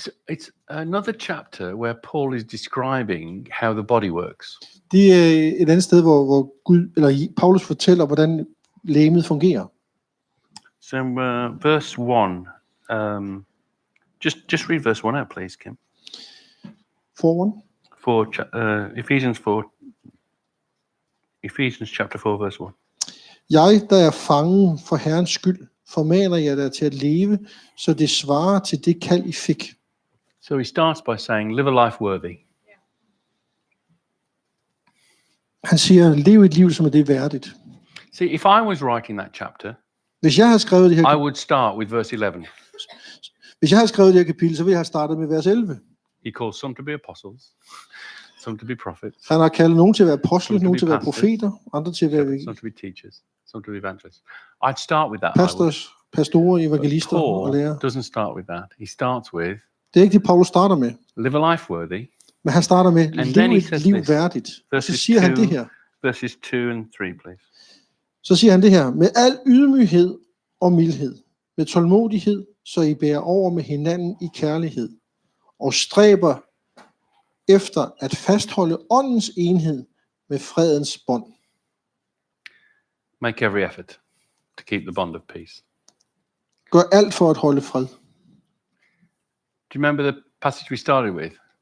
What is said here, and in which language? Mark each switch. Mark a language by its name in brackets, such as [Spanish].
[English] It's another chapter where Paul is describing how the body works. [Danish] Det er et andet sted, hvor Gud eller Paulus fortæller, hvordan legemet fungerer. [English] So verse 1, just read verse 1 out, please, Kim. 4:1. Ephesians chapter 4, verse 1. [Danish] Jeg, der er fangen for Herrens skyld, formaner jer der til at leve, så det svarer til det kald, I fik. [English] So he starts by saying, live a life worthy. [Danish] Han siger, lev et liv, som er det værdigt. [English] See, if I was writing that chapter, [Danish] hvis jeg havde skrevet det her, [English] I would start with verse 11. [Danish] Hvis jeg havde skrevet det her kapitel, så ville jeg have startet med vers 11. [English] He calls some to be apostles, some to be prophets. [Danish] Han har kaldt nogen til at være apostle, nogen til at være profeter, andre til at være [English] some to be teachers, some to be evangelists. I'd start with that. [Danish] Pastorer, evangelister og lærere. [English] Paul doesn't start with that. He starts with, [Danish] det er ikke det, Paulus starter med. [English] Live a life worthy. [Danish] Men han starter med, lev et liv værdigt. Så siger han det her. [English] Verses 2 and 3, please. [Danish] Så siger han det her, med al ydmyghed og mildhed, med tålmodighed, så I bærer over med hinanden i kærlighed, og stræber efter at fastholde åndens enhed med fredens bånd. [English] Make every effort to keep the bond of peace. [Danish] Gør alt for at holde fred. [English] Do you remember the passage we started with?